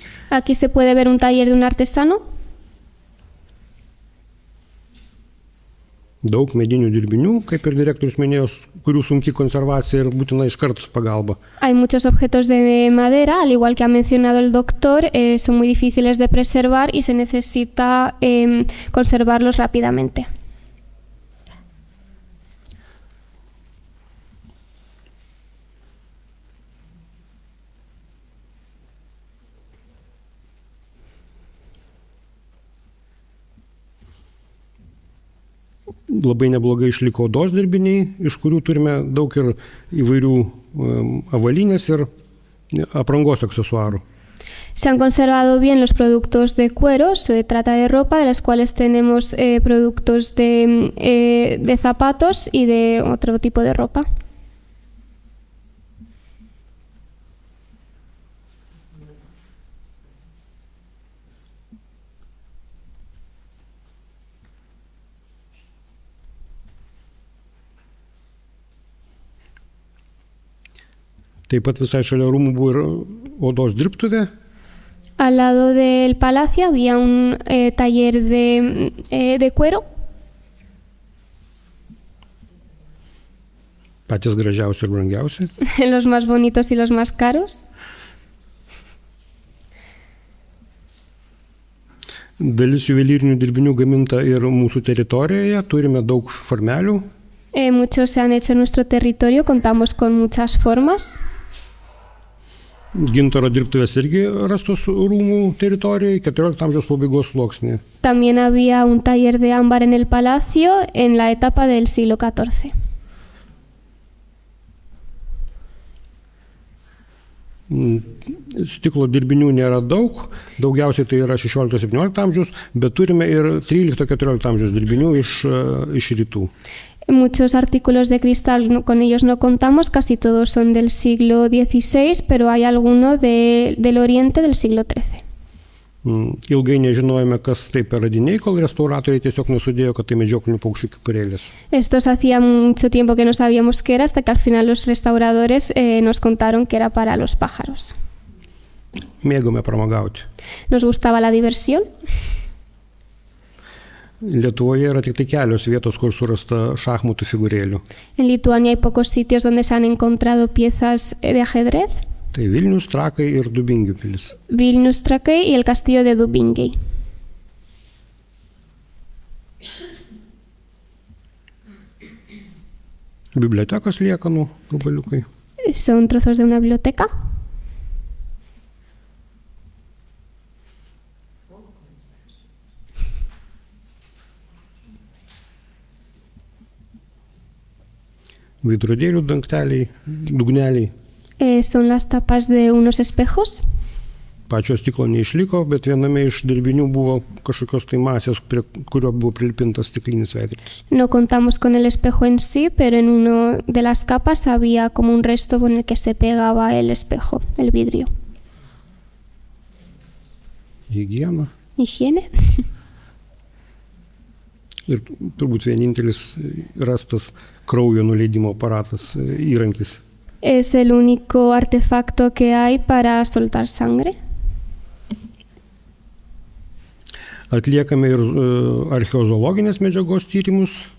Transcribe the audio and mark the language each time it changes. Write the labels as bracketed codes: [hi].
[es] Aquí se puede ver un taller de un artesano. [lt] Daug medinių dirbinių, kaip ir direktorius minėjo, kurių sunki konservacija ir būtina iškart pagalba. [es] Hay muchos objetos de madera, al igual que ha mencionado el doctor, son muy difíciles de preservar y se necesita conservarlos rápidamente. [lt] Labai neblogai išliko odos dirbiniai, iš kurių turime daug ir įvairių avalynės ir aprangos aksesuarų. [es] Se han conservado bien los productos de cuero, se trata de ropa, de las cuales tenemos productos de zapatos y de otro tipo de ropa. [lt] Taip pat visai šalia rūmų buvo ir odos dirbtuvė. [es] Al lado del palacio había un taller de cuero. [lt] Patys gražiausi ir brangiausi. [es] Los más bonitos y los más caros. [lt] Dalis juvelyrinių dirbinių gaminta ir mūsų teritorijoje, turime daug formelių. [es] Muchos se han hecho en nuestro territorio, contamos con muchas formas. [lt] Gintaro dirbtuvės irgi rastos rūmų teritorijoje, 14 amžiaus pabaigos sluoksnėje. [es] También había un taller de ámbar en el palacio en la etapa del siglo XIV. [lt] Stiklo dirbinių nėra daug, daugiausiai tai yra 16-17 amžiaus, bet turime ir 13-14 amžiaus dirbinių iš rytų. [es] Muchos artículos de cristal, con ellos no contamos, casi todos son del siglo XVI, pero hay alguno del oriente del siglo XIII. [lt] Ilgai nežinojome, kas tai per radiniai, kol restauratoriai tiesiog nesudėjo, kad tai medžioklinių paukščių kepurėlės. [es] Estos hacía mucho tiempo que no sabíamos qué era, hasta que al final los restauradores nos contaron que era para los pájaros. [lt] Mėgome pramogauti. [es] Nos gustaba la diversión. [lt] Lietuvoje yra tik tai kelios vietos, kur surasta šachmatų figūrėlių. [es] En Lituania hay pocos sitios donde se han encontrado piezas de ajedrez. [lt] Tai Vilnius, Trakai ir Dubingių pilis. [es] Vilnius, Trakai y el castillo de Dubingiai. [lt] Bibliotekos liekanų gabaliukai. [es] Son trozos de una biblioteca. [lt] Veidrodėlių dangteliai, dugneliai. [es] Son las tapas de unos espejos. [lt] Pačio stiklo neišliko, bet viename iš dirbinių buvo kažkokios tai masės, prie kurio buvo prilipintas stiklinis veidrodis. [es] No contamos con el espejo en sí, pero en una de las capas había como un resto con el que se pegaba el espejo, el vidrio. [lt] Higiena. [es] Higiene. [lt] Ir turbūt vienintelis rastas kraujo nuleidimo aparatas, įrankis. [es] Es el único artefacto que hay para soltar sangre. [lt] Atliekame ir archeozoologinės medžiagos tyrimus.